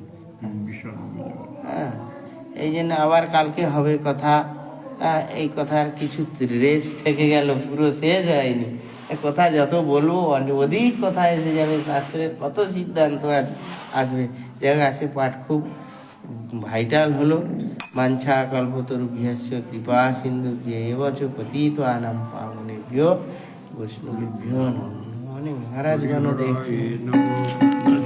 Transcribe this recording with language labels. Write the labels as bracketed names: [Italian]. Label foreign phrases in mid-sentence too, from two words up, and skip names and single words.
[Bangla] হ্যাঁ, এই জন্য আবার কালকে হবে কথা। এই কথার কিছু রেস থেকে গেল, পুরো শেষ হয়নি। কথা যত বলবো অধিক কথা এসে যাবে, শাস্ত্রের কত সিদ্ধান্ত আসবে। জায়গা আসে পাঠ খুব ভাইটাল হলো। [Sanskrit] মাঞ্ছা কল্পতরুভ্যশ্চ কৃপা সিন্ধুভ্য এবচ পতিতানাং পাবনেভ্যো বৈষ্ণবেভ্যো নমঃ। [Bangla] অনেক মহারাজগণ দেখছি।